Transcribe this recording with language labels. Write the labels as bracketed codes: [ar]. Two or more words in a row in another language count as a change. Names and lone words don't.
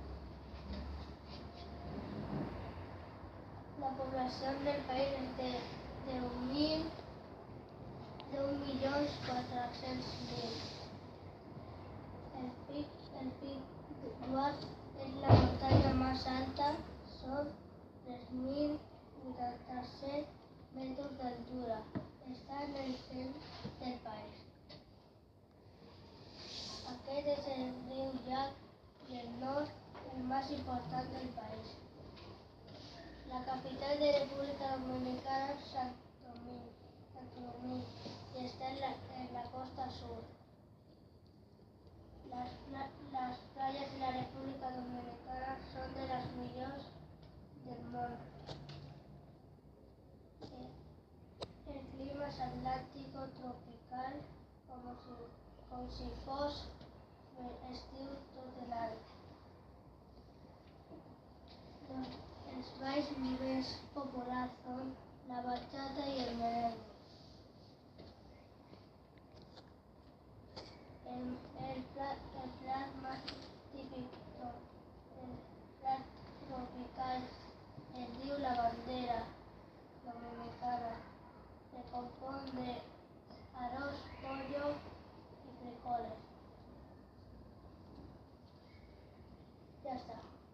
[es] La población del país es de 1.400.000. El Pic d'Or es la montaña más alta, son 3.087 metros de altura. Está en el centro del país. [ca] Aquest es el riu [es] Llac del Nord, el más importante del país. La capital de República Dominicana es Santo Domingo y está en la costa sur. Las playas de la República Dominicana son de las mejores del mundo. El clima es atlántico tropical, [ca] com si fos estiu tot l'any. Els balls més populars són la bachata i el merengue. El plat [es] más típico, [ca] el plat tropical, es diu la bandera dominicana. [es] Se compone de arroz, pollo y frijoles. Ya está.